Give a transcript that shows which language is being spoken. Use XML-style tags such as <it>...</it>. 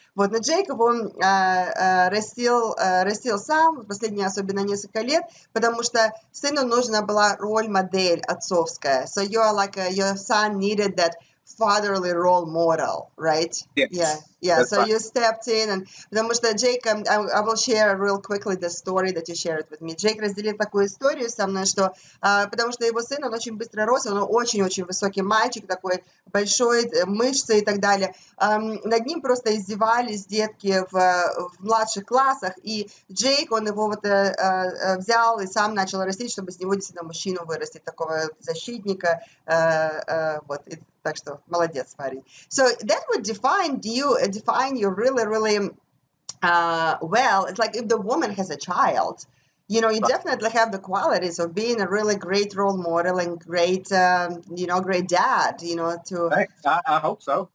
<ru>Вот, но Джейк его растил сам, последние особенно несколько лет, потому что сыну нужна была роль-модель отцовская.</ru> <en>So you are like, your son needed that fatherly role model, right? Yes. Yeah. Yeah, That's so right. you stepped in, and</en> <ru>потому что Джейк,</ru> <en>I will share real quickly the story that you shared with me.</en> <ru>Джейк разделил такую историю со мной, что потому что его сын, он очень быстро рос, он очень-очень высокий мальчик, такой большой, мышцы и так далее. Над ним просто издевались детки в младших классах, и Джейк, он его вот взял и сам начал растить, чтобы из него действительно мужчину вырастить, такого защитника, вот. Так что молодец, парень.</ru> <en>So that would define you really, really well. It's like if the woman has a child, you know, you definitely have the qualities of being a really great role model and great, great dad, you know, to... Thanks. I hope so.</en>